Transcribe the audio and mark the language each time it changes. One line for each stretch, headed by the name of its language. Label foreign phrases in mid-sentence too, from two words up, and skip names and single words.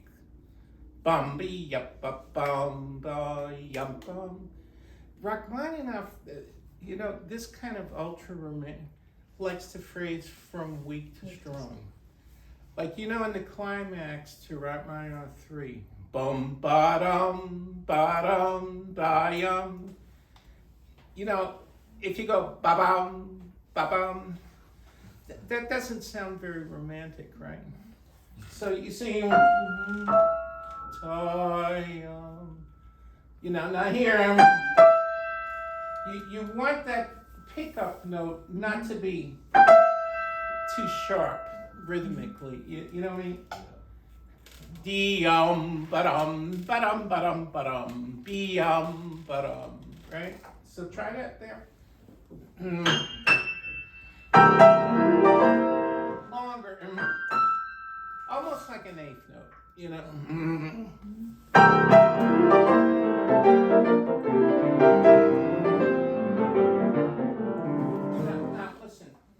English: Bum be yup bum ba yum bum. Rachmaninoff, you know, this kind of ultra romantic likes to phrase from weak to strong. Like, you know, in the climax to Rachmaninoff 3, bum ba da yum. You know, if you go ba-bum, ba-bum, that doesn't sound very romantic, right? So you sing, you know, now here, you want that pickup note not to be too sharp rhythmically. You know what I mean? Ba-dum, ba-dum, ba-dum, ba-dum, ba-dum, right? So try that there. Longer, almost like an eighth note, you know. Now listen.